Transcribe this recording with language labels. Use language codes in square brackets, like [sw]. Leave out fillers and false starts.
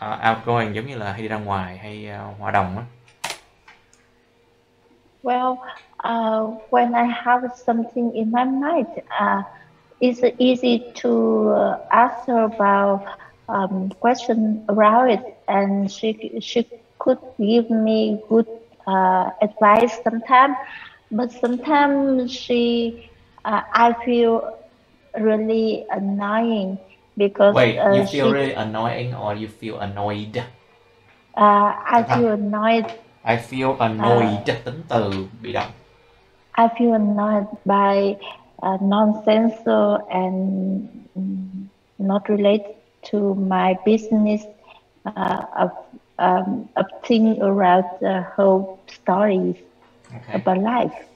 [vi] Outgoing giống như là hay đi ra ngoài hay hòa đồng á. [en] Well, when I have something in my mind, it's easy to ask her about question around it, and she could give me good advice sometimes, but sometimes I feel really annoying because wait, you feel really annoying or you feel annoyed? I feel annoyed. I feel annoyed, [vi] tính từ bị động. [en] I feel annoyed by nonsense and not related to my business of things around the whole stories about life.